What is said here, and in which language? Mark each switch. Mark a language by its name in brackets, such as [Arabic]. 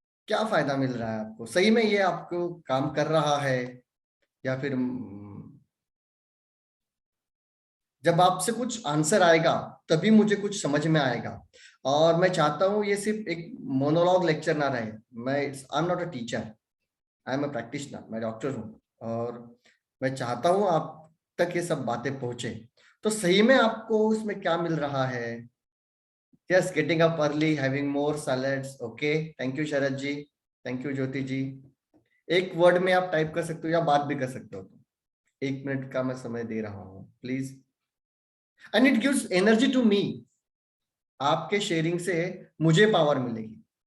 [Hindi] क्या फायदा मिल रहा है आपको? सही में ये आपको काम कर रहा है या फिर जब आपसे कुछ आंसर आएगा तभी मुझे कुछ समझ में आएगा। और मैं चाहता हूँ ये सिर्फ एक मोनोलॉग लेक्चर ना रहे। [English] I am not a teacher, I am a practitioner, [Hindi] मैं डॉक्टर हूँ, और मैं चाहता हूँ आप तक ये सब बातें पहुंचे। तो सही में आपको उसमें क्या मिल रहा है? [English] Just getting up early, having more salads. Okay, thank you [Hindi] Sharad ji, thank you ज्योति जी। एक वर्ड में आप टाइप कर सकते हो या बात भी कर सकते हो। 1 मिनट का मैं समय दे रहा हूँ please. [English] And it gives energy to me. [Hindi] आपके शेयरिंग से मुझे पावर मिलेगी।